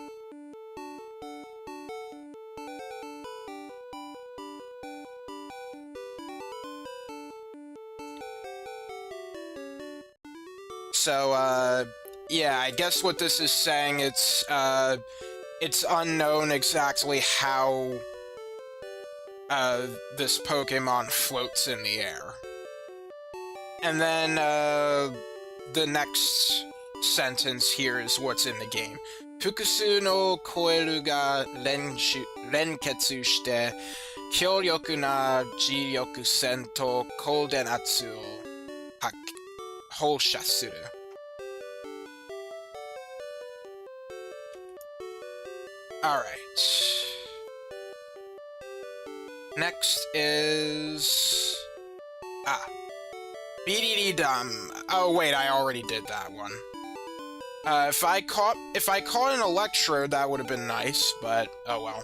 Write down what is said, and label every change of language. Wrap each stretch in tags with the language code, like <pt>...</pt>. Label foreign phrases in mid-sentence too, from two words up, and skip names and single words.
<en>So, yeah, I guess what this is saying, it's unknown exactly how, this Pokemon floats in the air. And then, the next sentence here is what's in the game.</en> <ja>複数のコイルが連結して, 強力な磁力線と高電圧を放射する.</ja> <en>Alright. Next is... Bidididum. Oh wait, I already did that one. If I caught an Electrode, that would have been nice, but oh well.</en>